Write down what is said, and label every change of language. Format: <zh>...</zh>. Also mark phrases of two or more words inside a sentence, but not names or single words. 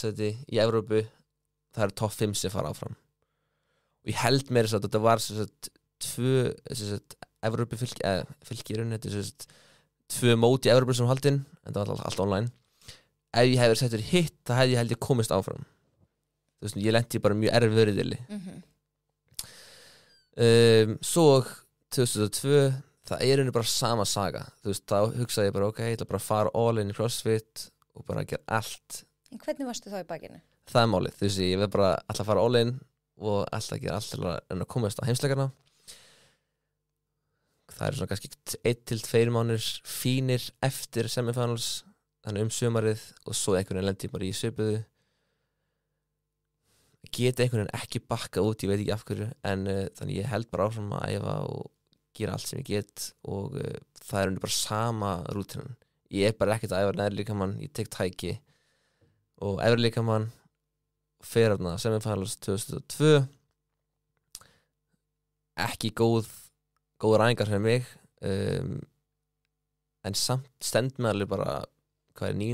<is>sæti í Evrópu það er top 5 sem fara áfram og ég held meira að þetta var 2 Evrópu fylki í rauninni þetta er 2 mót í Evrópu sem haldinn en það var allt online ef ég hefði settur hitt það hefði ég held ég komist áfram ég lenti bara mjög erfiður í dili svo 2002 það er rauninni bara sama saga þá hugsaði ég bara ok, ég ætla bara að fara</is> <en>all in</en> <is>í CrossFit og bara gera allt En hvernig varstu þá í bakinu? Það er málið, ég veið bara alltaf að fara</is> <en>all in</en> <is>og alltaf að gera allt til að komast á heimsleikarna það er svona kannski 1-2 mánuðir fínir eftir semifinals þannig sumarið og svo einhvern veginn lendi bara í svipuðu geta einhvern veginn ekki bakka út ég veit ekki af hverju en þannig ég held bara áfram að æfa og gera allt sem ég get og það er bara sama rútínan ég bara ekkert að æfa neðri líkamann ég tek tæki og efri líkamann fer þarna semifinals 2002 ekki góður æfingar fyrir mig en samt stend með alveg bara hvað er 9.</is>